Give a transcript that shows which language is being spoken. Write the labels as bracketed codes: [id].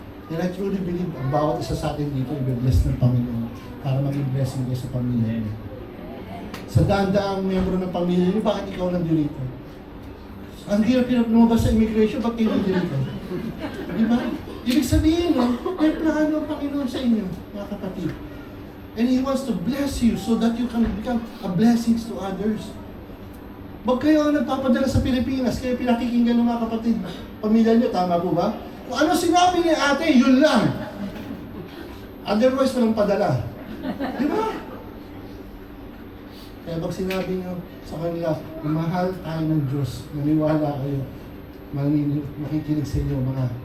[en] And I truly believe [tl] ang bawat isa sa atin dito i-bless ng Panginoon para maging blessing kayo sa pamilya niyo. Sa daan-daang membro ng pamilya niyo, bakit ikaw nandito? Ang hirap-hirap lumabas sa immigration, bakit kayo nandito? Di ba? Ibig sabihin, may plano ng Panginoon sa inyo, mga kapatid. [en] And He wants to bless you so that you can become a blessing to others. [tl] Wag kayo ang nagpapadala sa Pilipinas, kayo pinakikinggan ng mga kapatid, pamilya niyo, tama po ba? Kung ano sinabi ni ate, yun lang. Otherwise, walang padala. Di ba? Kaya pag sinabi niyo sa kanila, mahal tayo ng Diyos, maniwala kayo, makikinig sa inyo mga